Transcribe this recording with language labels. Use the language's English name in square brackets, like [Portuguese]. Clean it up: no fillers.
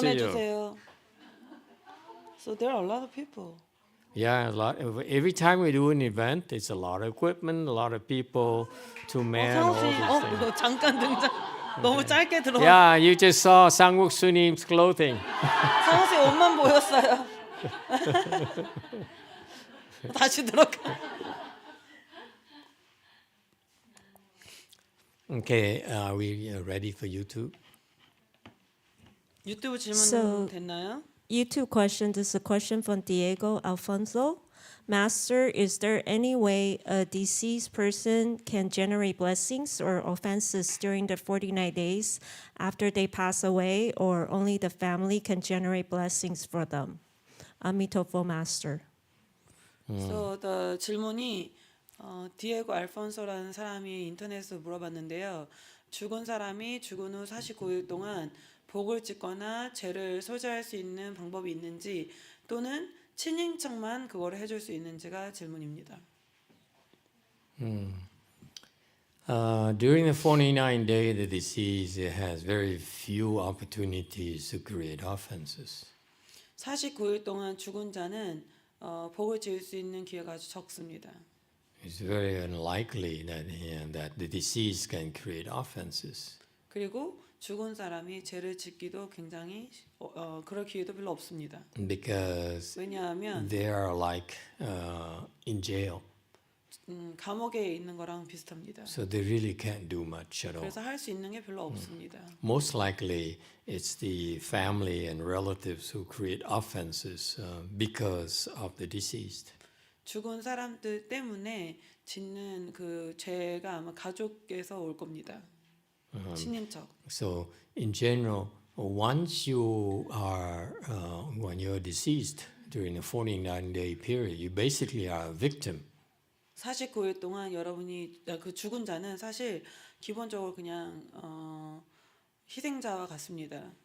[Korean] 드러내주세요. [English] So there are a lot of people. Yeah, a lot. Every time we do an event, it's a lot of equipment, a lot of people to man all these [Korean] 상옥수님, [English] things. [Korean] 이거 잠깐 등장. 너무 짧게 들어. [English] Yeah, you just saw Sangwok-sunim's clothing. [Korean] 상옥수님 옷만 보였어요. 다시 들어가. [English] Okay, are we ready for YouTube? [Korean] 유튜브 질문 [English] So- [Korean] 됐나요? [English] YouTube question. This is a question from Diego Alfonso. Master, is there any way a deceased person can generate blessings or offenses during the 49 days after they pass away, or only the family can generate blessings for them? Amitofo Master. So the [Korean] 질문이 디에고 알폰소라는 사람이 인터넷에서 물어봤는데요. 죽은 사람이 죽은 후 49일 동안 복을 짓거나 죄를 소지할 수 있는 방법이 있는지, 또는 친인척만 그거를 해줄 수 있는지가 질문입니다. [English] During the 49 days, the deceased has very few opportunities to create offenses. [Korean] 49일 동안 죽은 자는 복을 지을 수 있는 기회가 아주 적습니다. [English] It's very unlikely that the deceased can create offenses. [Korean] 그리고 죽은 사람이 죄를 짓기도 굉장히 그럴 기회도 별로 없습니다. [English] Because [Korean] 왜냐하면 [English] they are like in jail, [Korean] 감옥에 있는 거랑 비슷합니다. [English] so they really can't do much at all. [Korean] 그래서 할 수 있는 게 별로 없습니다. [English] Most likely, it's the family and relatives who create offenses because of the deceased. [Korean] 죽은 사람들 때문에 짓는 그 죄가 아마 가족에서 올 겁니다. 친인척. [English] So, in general, once you are, when you're deceased during the 49-day period, you basically are a victim. [Korean] 49일 동안 여러분이 그 죽은 자는 사실 기본적으로 그냥 희생자와 같습니다.